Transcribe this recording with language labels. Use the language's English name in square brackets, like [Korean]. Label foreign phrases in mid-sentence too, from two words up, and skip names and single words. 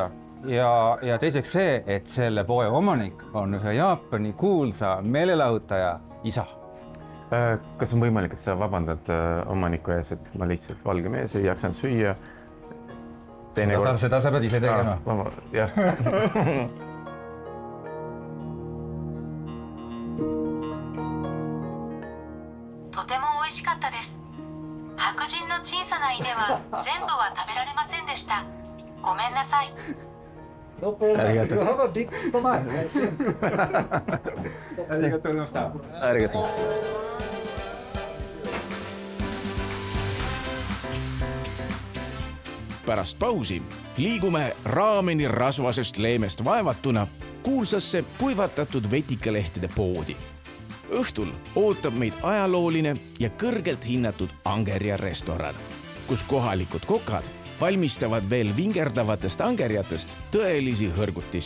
[Estonian] Ja teiseks see, et selle poe omanik on ühe Jaapani kuulsa meelelahutaja isa. Kas on võimalik, et sa vabandad omaniku ees, et ma lihtsalt valge mees ei jaksanud süüa? Seda sa pead ise tegema. Jah. [Japanese] とても美味しかったです。白人の小さな家は全部は食べられませんでした。ごめんなさい。 [English] No problem. [Japanese] Arigato. [English] You have a big stomach. [Japanese] ありがとうございました。ありがとう。 [Estonian] Pärast pausi liigume raameni rasvasest leemest vaevatuna kuulsasse kuivatatud vetikalehtede poodi. Õhtul ootab meid ajalooline ja kõrgelt hinnatud Angerja restoran, kus kohalikud kokad valmistavad veel vingerdavatest angerjatest tõelisi hõrgutisi.